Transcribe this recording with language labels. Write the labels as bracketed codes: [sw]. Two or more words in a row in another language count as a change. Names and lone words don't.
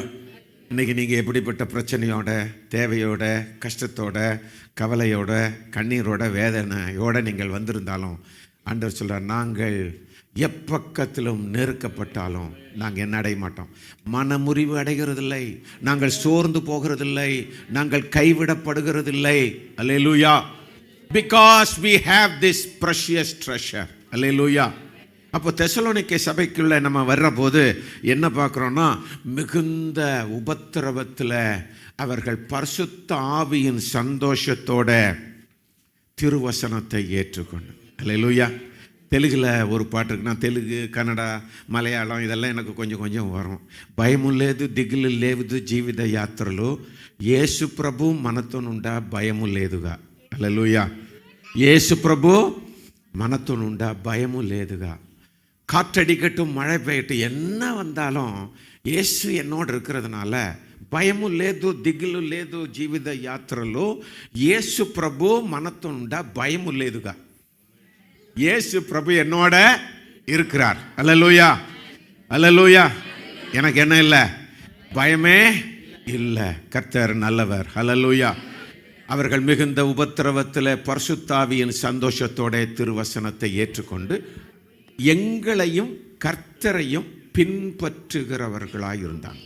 [ta] இன்னைக்கு நீங்கள் எப்படிப்பட்ட பிரச்சனையோட, தேவையோட, கஷ்டத்தோட, கவலையோட, கண்ணீரோட, வேதனையோட நீங்கள் வந்திருந்தாலும் ஆண்டவர் சொல்றார், நாங்கள் எப்பக்கத்திலும் நெருக்கப்பட்டாலும் நாங்கள் என்ன அடைய மாட்டோம்? மனமுறிவு அடைகிறதில்லை, நாங்கள் சோர்ந்து போகிறதில்லை, நாங்கள் கைவிடப்படுகிறதில்லை. அல்லேலூயா. [en] Because we have this precious treasure. Hallelujah. [ta] அப்போ தெசலோனிக்கே சபைக்குள்ள நம்ம வர்ற போது என்ன பார்க்குறோன்னா, மிகுந்த உபத்திரவத்தில் அவர்கள் பரிசுத்த ஆவியின் சந்தோஷத்தோட திருவசனத்தை ஏற்றுக்கொண்டு. அல்லேலூயா. தெலுங்கில் ஒரு பாட்டு இருக்கு. நான் தெலுங்கு, கன்னடா, மலையாளம் இதெல்லாம் எனக்கு கொஞ்சம் கொஞ்சம் வரும். [te] భయము లేదు, దిగులు లేదు, జీవిత యాత్రలో యేసు ప్రభు మనతో నుండా భయము లేదుగా. హల్లెలూయా. యేసు ప్రభు మనతో నుండా భయము లేదుగా. [ta] காற்றடிக்கட்டும், மழை பெய்யட்டும், என்ன வந்தாலும் యేసు என்னோடு இருக்கிறதுனால [te] భయము లేదు, దిగులు లేదు, జీవిత యాత్రలో యేసు ప్రభు మనతో నుండా భయము లేదుగా. యేసు ప్రభు [ta] என்னோட இருக்கிறார். அல்லேலூயா, அல்லேலூயா. எனக்கு என்ன இல்லை? பயமே இல்லை. கர்த்தர் நல்லவர். அல்லேலூயா. அவர்கள் மிகுந்த உபத்திரவத்தில் பரிசுத்தாவியின் சந்தோஷத்தோட திருவசனத்தை ஏற்றுக்கொண்டு எங்களையும் கர்த்தரையும் பின்பற்றுகிறவர்களாக இருந்தாங்க.